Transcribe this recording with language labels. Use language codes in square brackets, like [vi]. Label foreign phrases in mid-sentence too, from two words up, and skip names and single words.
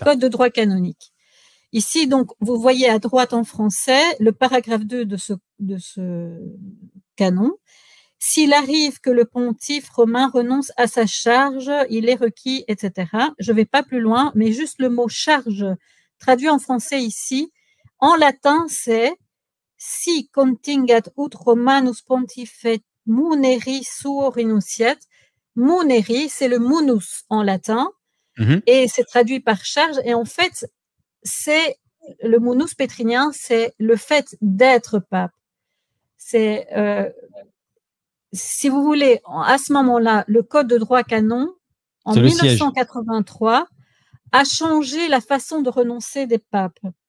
[fr] Code de droit canonique. Ici, donc, vous voyez à droite en français le paragraphe 2 de ce canon. S'il arrive que le pontife romain renonce à sa charge, il est requis, etc. Je ne vais pas plus loin, mais juste le mot charge, traduit en français ici, en latin, c'est [la] si contingat ut Romanus pontifet muneri suo renunciat. [fr] Muneri, c'est le munus en latin, et c'est traduit par charge. Et en fait, c'est le munus pétrinien, c'est le fait d'être pape. C'est si vous voulez, à ce moment-là, le code de droit canon, en 1983, a changé la façon de renoncer des papes.